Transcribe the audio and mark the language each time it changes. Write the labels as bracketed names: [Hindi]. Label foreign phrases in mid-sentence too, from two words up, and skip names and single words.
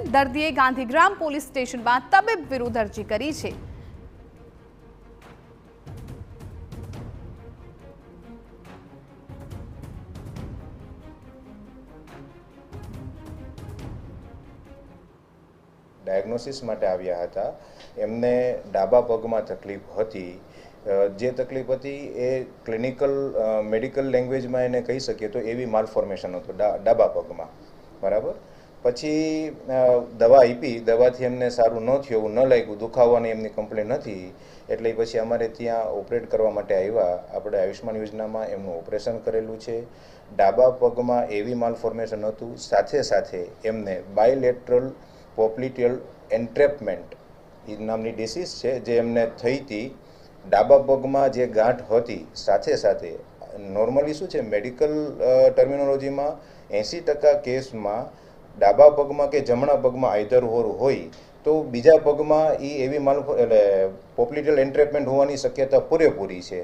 [Gujarati] દર્દીએ ગાંધીગ્રામ પોલીસ સ્ટેશનમાં તબીબ વિરુદ્ધ અરજી કરી છે। ડાયગ્નોસિસ માટે આવ્યા હતા। એમને ડાબા પગમાં તકલીફ હતી। જે તકલીફ હતી એ [English] clinical medical language [Gujarati] મેં એને કહી સકીએ તો એવી માલફોર્મેશન હતો ડાબા પગમાં, બરાબર। પછી દવા આપી, દવાથી એમને સારું ન થયું, એવું ન લાગ્યું, દુખાવાની એમની કમ્પ્લેન હતી, એટલે પછી અમારે ત્યાં ઓપરેટ કરવા માટે આવ્યા। આપણે આયુષ્માન યોજનામાં એમનું ઓપરેશન કરેલું છે। ડાબા પગમાં એવી માલફોર્મેશન હતું, સાથે સાથે એમને [English] bilateral popliteal entrapment [Gujarati] એ નામની ડિસીઝ છે જે એમને થઈ હતી। ડાબા પગમાં જે ગાંઠ હતી, સાથે સાથે નોર્મલી શું છે [English] medical terminology [Gujarati] 80% કેસમાં ડાબા પગમાં કે જમણા પગમાં [English] either or [Gujarati] હોય તો બીજા પગમાં એ એવી એટલે [English] popliteal entrapment [Gujarati] હોવાની શક્યતા પૂરેપૂરી છે।